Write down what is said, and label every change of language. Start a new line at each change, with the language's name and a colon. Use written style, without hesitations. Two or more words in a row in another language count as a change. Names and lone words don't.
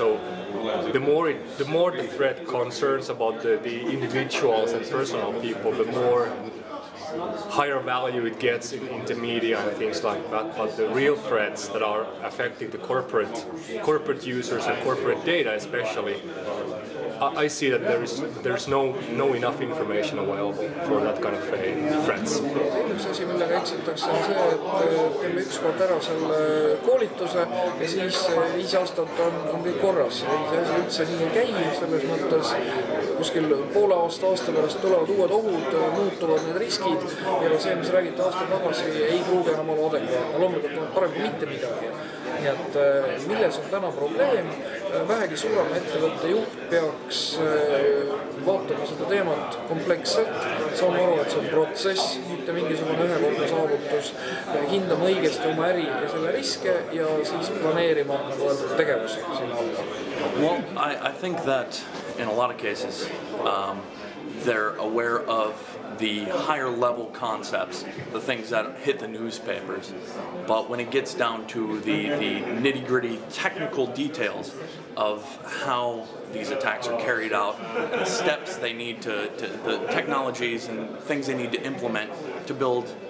English: So the more the threat concerns about the individuals and personal people, the more higher value it gets in the media and things like that. But the real threats that are affecting the corporate users and corporate data especially, I see that there's no enough information available for that kind of threats.
Estonian: Üks asi, millega eksitakse, on see, et teeme ükskord ära selle koolituse ja siis 5 aastat on kõik korras. See asi üldse nii ei käi, selles mõttes kuskil poole aasta pärast tulevad uued ohud, muutuvad need riskid ja see, mis räägiti aasta tagasi, ei pruugi enam olla adekvaatne. Loomulikult on parem kui mitte midagi. Nii et milles on täna probleem? Vähegi suurema ettevõtte juht peaks vaatama seda teemat kompleksselt, saama aru, et see on protsess, mitte mingisugune ühekordne saavutus, hindama õigesti oma äri ja selle riske ja siis planeerima tegevusi sinna alla.
English: Well, I think that in a lot of cases they're aware of the higher level concepts, the things that hit the newspapers. But when it gets down to the nitty-gritty technical details of how these attacks are carried out, and the steps they need the technologies and things they need to implement to build